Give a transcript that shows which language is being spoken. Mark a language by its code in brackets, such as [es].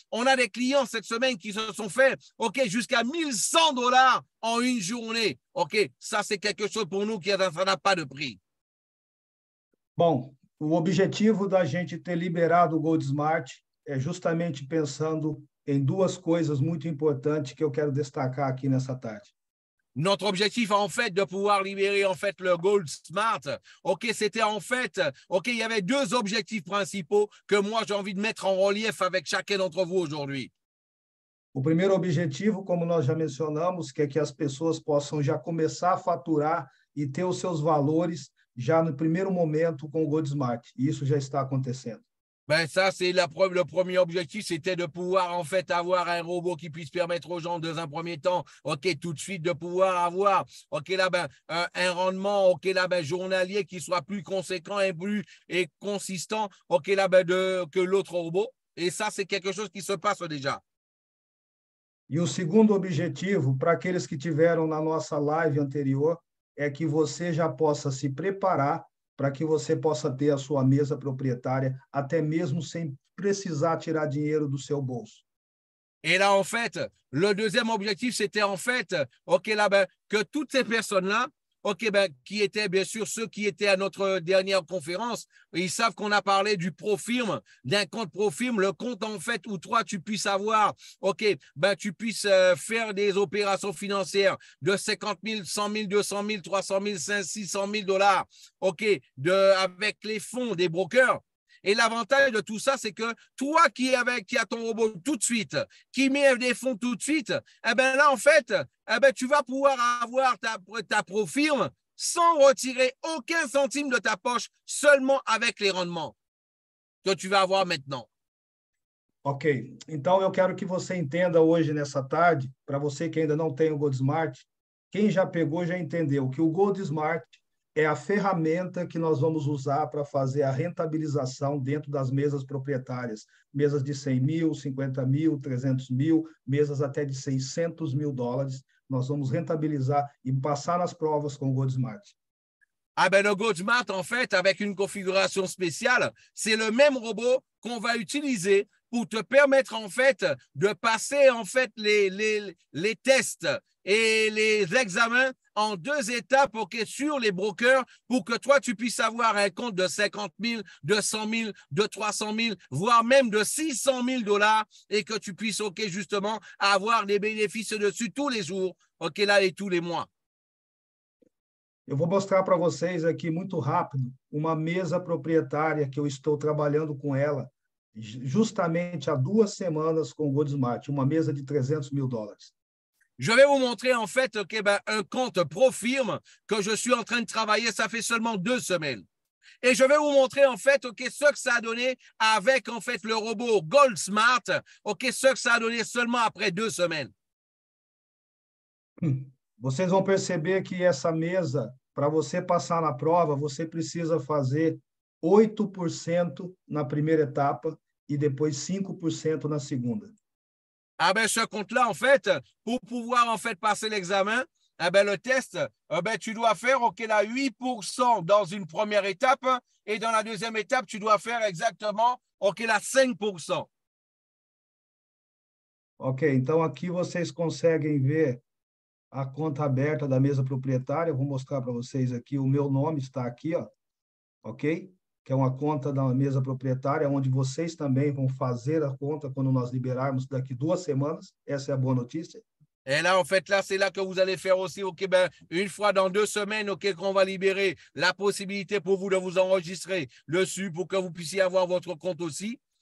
[fr] On a des clients cette semaine qui se sont fait jusqu'à 1.100 $ en une journée. Ça c'est quelque chose pour nous qui ça n'a pas de prix. [pt] Bom, o objetivo da gente ter liberado o Botesmart é justamente pensando em duas coisas muito importantes que eu quero destacar aqui nessa tarde. [fr] Notre objectif, en fait, de pouvoir libérer, en fait, le Gold Smart, c'était en fait, il y avait deux objectifs principaux que moi, j'ai envie de mettre en relief avec chacun d'entre vous aujourd'hui. [pt] O primeiro objetivo, como nós já mencionamos, que é que as pessoas possam já começar a faturar e ter os seus valores já no primeiro momento com o Botesmart. E isso já está acontecendo. [fr] Ben ça, c'est le premier objectif, c'était de pouvoir en fait avoir un robot qui puisse permettre aux gens, dans un premier temps, tout de suite de pouvoir avoir, un rendement, journalier qui soit plus conséquent et consistant, que l'autre robot. Et ça, c'est quelque chose qui se passe déjà. [pt] E o segundo objetivo, para aqueles que tiveram na nossa live anterior, é que você já possa se preparar para que você possa ter a sua mesa proprietária, até mesmo sem precisar tirar dinheiro do seu bolso. [fr] Et là, en fait, le deuxième objectif, c'était en fait, que toutes ces personnes-là, qui étaient bien sûr ceux qui étaient à notre dernière conférence, ils savent qu'on a parlé du ProFirm, d'un compte ProFirm, le compte en fait où toi tu puisses avoir, tu puisses faire des opérations financières de 50 000, 100 000, 200 000, 300 000, 500 600 000 $, avec les fonds des brokers. Et l'avantage de tout ça, c'est que toi qui as ton robot tout de suite, qui met des fonds tout de suite, là, en fait, tu vas pouvoir avoir ta ProFirm sans retirer aucun centime de ta poche, seulement avec les rendements que tu vas avoir maintenant. [pt] Ok, então eu quero que você entenda hoje, nessa tarde, para você que ainda não tem o Botesmart, quem já pegou já entendeu que o Botesmart é a ferramenta que nós vamos usar para fazer a rentabilização dentro das mesas proprietárias. Mesas de 100 mil, 50 mil, 300 mil, mesas até de 600 mil dólares. Nós vamos rentabilizar e passar nas provas com o GoldSmart. Ah ben le GoldSmart, en fait, avec une configuration spéciale, c'est le même robot qu'on va utiliser pour te permettre, en fait, de passer, en fait, les tests et les examens en 2 étapes sur les brokers pour que toi, tu puisses avoir un compte de 50 000, de 100 000, de 300 000, voire même de 600 000 dollars et que tu puisses, justement, avoir des bénéfices dessus tous les jours, là, et tous les mois. Eu vou mostrar para vocês aqui muito rápido uma mesa proprietária que eu estou trabalhando com ela justamente há 2 semanas com o GoldSmart, uma mesa de 300 mil dólares. [fr] Je vais vous montrer en fait un compte pro-firme que je suis en train de travailler, ça fait seulement 2 semaines. Et je vais vous montrer en fait ce que ça a donné avec en fait le robot GoldSmart, ce que ça a donné seulement après 2 semaines. [pt] Vocês vão perceber que essa mesa, para você passar na prova, você precisa fazer 8% na primeira etapa e depois 5% na segunda. [fr] Ah ben ce compte-là, en fait, pour pouvoir en fait passer l'examen, le test, tu dois faire là 8% dans une première étape et dans la deuxième étape, tu dois faire exactement là 5%. [pt] Ok, então aqui vocês conseguem ver a conta aberta da mesa proprietária. Eu vou mostrar para vocês aqui, o meu nome está aqui, ó, ok? Que é uma conta da mesa proprietária, onde vocês também vão fazer a conta quando nós liberarmos daqui 2 semanas. Essa é a boa notícia. [fr] Et là, en fait, là, c'est là que vous allez faire aussi, une fois dans 2 semaines, qu'on va libérer la possibilité pour vous de vous enregistrer dessus pour que vous puissiez avoir votre compte aussi.